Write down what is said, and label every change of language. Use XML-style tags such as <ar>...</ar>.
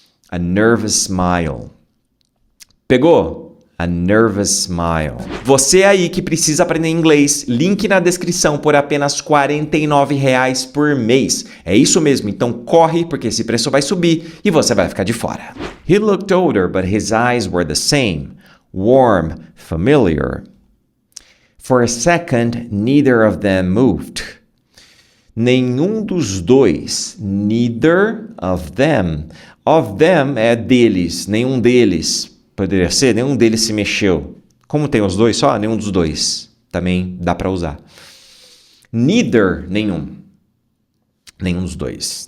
<en>A nervous smile. Pegou? A nervous smile.</en> <pt>Você aí que precisa aprender inglês, link na descrição por apenas R$ 49,00 por mês. É isso mesmo, então corre porque esse preço vai subir e você vai ficar de fora.</pt> <en>He looked older, but his eyes were the same. Warm, familiar. For a second, neither of them moved.</en> <pt>Nenhum dos dois.</pt> <en>Neither of them.</en> <pt>Of them é deles, nenhum deles. Poderia ser, nenhum deles se mexeu. Como tem os dois só, nenhum dos dois. Também dá para usar. Neither, nenhum. Nenhum dos dois.</pt>